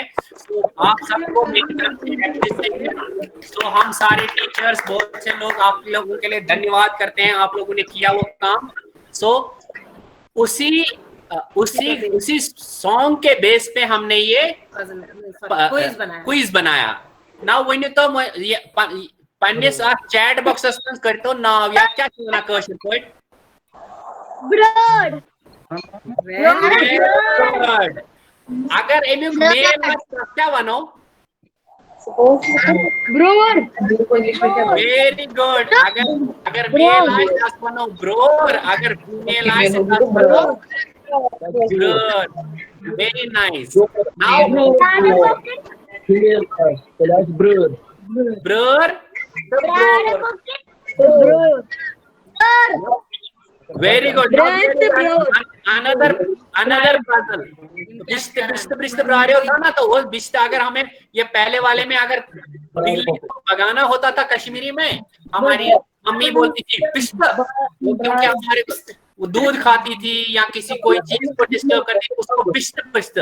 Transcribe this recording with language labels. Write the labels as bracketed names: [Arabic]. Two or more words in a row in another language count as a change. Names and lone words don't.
[Hindi] तो आप सबको मेरी तरफ से तो हम सारे टीचर्स बहुत से लोग आप लोगों के लिए धन्यवाद करते हैं, आप लोगों ने किया वो काम। सो उसी सॉन्ग के बेस पे हमने ये क्विज बनाया। [Kashmiri] नाउ वन तो पन्नेस [English] chat box [Kashmiri] करते नाव या क्या चुना कशर पट ब्रोड। अगर अमुक मेल क्या वनो ब्रोर। [English] very good. [Hindi] अगर मेल आए तो [Kashmiri] वनो ब्रोर, [Hindi] अगर फीमेल आए तो [Kashmiri] वनो ब्रोर। [English] Very nice. Now [Kashmiri] ब्रोर ब्रोर [English] very good. another puzzle [Kashmiri] बिस्त ब्रारियो [Hindi] था ना, तो वो बिस्त अगर हमें ये पहले वाले में अगर बिल्ली को भगाना होता था कश्मीरी में, हमारी मम्मी बोलती थी बिस्त, क्योंकि हमारे वो दूध खाती थी या किसी कोई चीज को डिस्टर्ब करती थी, उसको बिस्त बिस्त।